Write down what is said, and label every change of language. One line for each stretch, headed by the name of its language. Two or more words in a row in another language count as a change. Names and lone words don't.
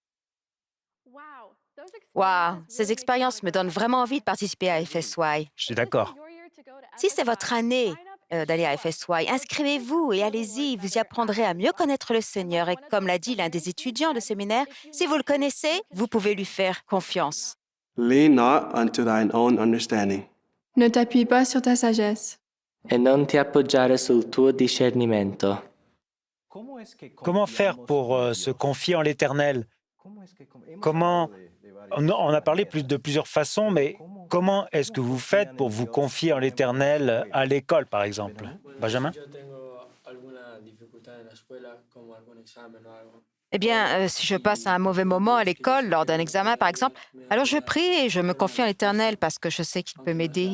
French: Waouh, ces expériences me donnent vraiment envie de participer à FSY. Je suis d'accord. Si c'est votre année d'aller à FSY, inscrivez-vous et allez-y, vous y apprendrez à mieux connaître le Seigneur. Et comme l'a dit l'un des étudiants de séminaire, si vous le connaissez, vous pouvez lui faire confiance.
English: Lean not unto thine own understanding.
French: Ne t'appuie pas sur ta sagesse.
Italian: E non ti appoggiare sul tuo discernimento.
French: Comment faire pour se confier en l'Éternel? Comment on a parlé de plusieurs façons, mais comment est-ce que vous faites pour vous confier en l'Éternel à l'école, par exemple? Benjamin? Eh bien, si je passe un mauvais moment à l'école, lors d'un examen par exemple, alors je prie et je me confie en l'Éternel parce que je sais qu'il peut m'aider.